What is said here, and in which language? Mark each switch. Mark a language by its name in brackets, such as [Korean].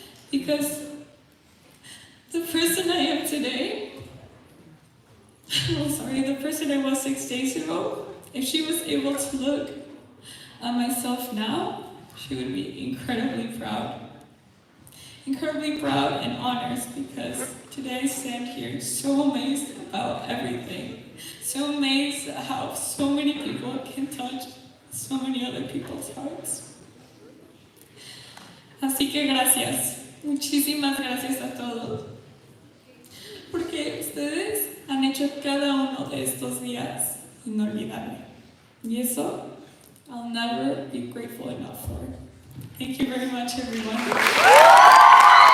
[English] Because the person I am today, the person I was 6 days ago, if she was able to look at myself now, she would be incredibly proud. Incredibly proud and honored, because today I stand here so amazed about everything. So amazed at how so many people can touch so many other people's hearts. [Spanish] Así que gracias. Muchísimas gracias a todos, porque ustedes han hecho cada uno de estos días inolvidable. Y eso, [English] I'll never be grateful enough for. Thank you very much, everyone.